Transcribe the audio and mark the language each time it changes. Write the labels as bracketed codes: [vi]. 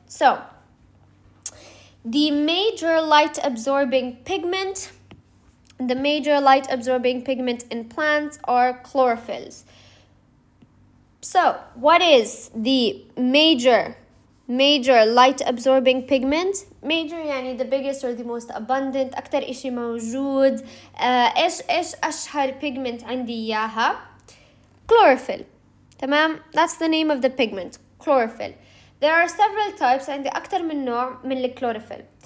[en] So the major light-absorbing pigment in plants are chlorophylls. So, what is the major light-absorbing pigment? Major يعني the biggest or the most abundant. [ar] أكتر إشي موجود. إيش أشهر pigment عندي إياها؟ Chlorophyll. تمام؟ [en] That's the name of the pigment. Chlorophyll. There are several types and [ar] أكتر من نوع من الchlorophyll.